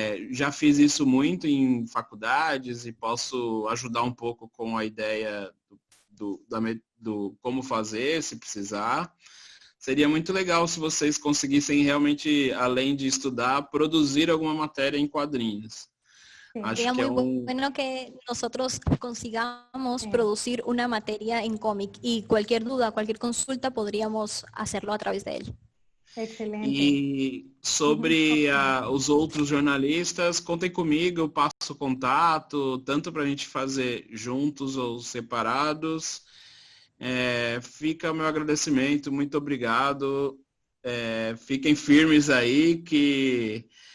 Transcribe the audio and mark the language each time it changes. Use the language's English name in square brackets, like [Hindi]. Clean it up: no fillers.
[Portuguese] Já fiz isso muito em faculdades e posso ajudar um pouco com a ideia do como fazer, se precisar. Seria muito legal se vocês conseguissem realmente, além de estudar, produzir alguma matéria em quadrinhos. [Spanish] Sería muy bueno que nosotros consigamos producir una materia en cómic y cualquier duda, cualquier consulta podríamos hacerlo a través de él. Excelente. [Portuguese] E sobre os outros jornalistas, contem comigo, eu passo contato, tanto para a gente fazer juntos ou separados. Fica o meu agradecimento, muito obrigado. Fiquem firmes aí que...